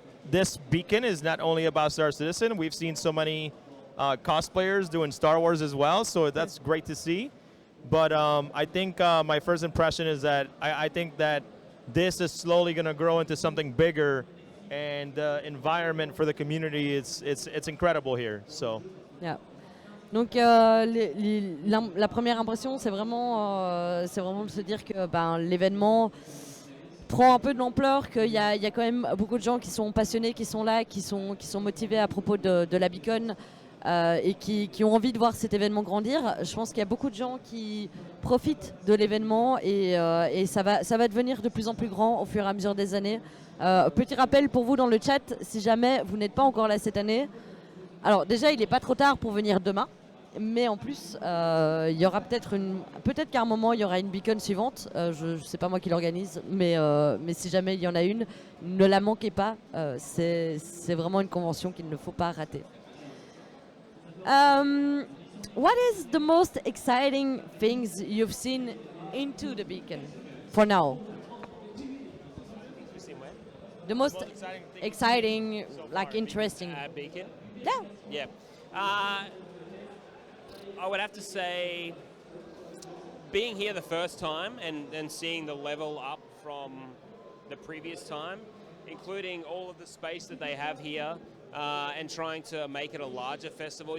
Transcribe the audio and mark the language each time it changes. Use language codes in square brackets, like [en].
[en] This beacon is not only about Star Citizen. We've seen so many cosplayers doing Star Wars as well, so that's great to see. But I think my first impression is that I think that this is slowly going to grow into something bigger, and the environment for the community, it's incredible here. So. Yeah. [fr] Donc la première impression, c'est vraiment de se dire que l'événement prend un peu de l'ampleur, qu'il y a quand même beaucoup de gens qui sont passionnés, qui sont là, qui sont motivés à propos de la Beacon et qui ont envie de voir cet événement grandir. Je pense qu'il y a beaucoup de gens qui profitent de l'événement et ça va devenir de plus en plus grand au fur et à mesure des années. Petit rappel pour vous dans le chat, si jamais vous n'êtes pas encore là cette année, alors déjà il n'est pas trop tard pour venir demain. Mais en plus, il y aura peut-être qu'à un moment, il y aura une beacon suivante. Je sais pas moi qui l'organise, mais si jamais il y en a une, ne la manquez pas. C'est vraiment une convention qu'il ne faut pas rater. [en] What is the most exciting things you've seen into the beacon for now? The most exciting, like interesting. Beacon. Yeah. Yeah. I would have to say being here the first time and seeing the level up from the previous time, including all of the space that they have here and trying to make it a larger festival.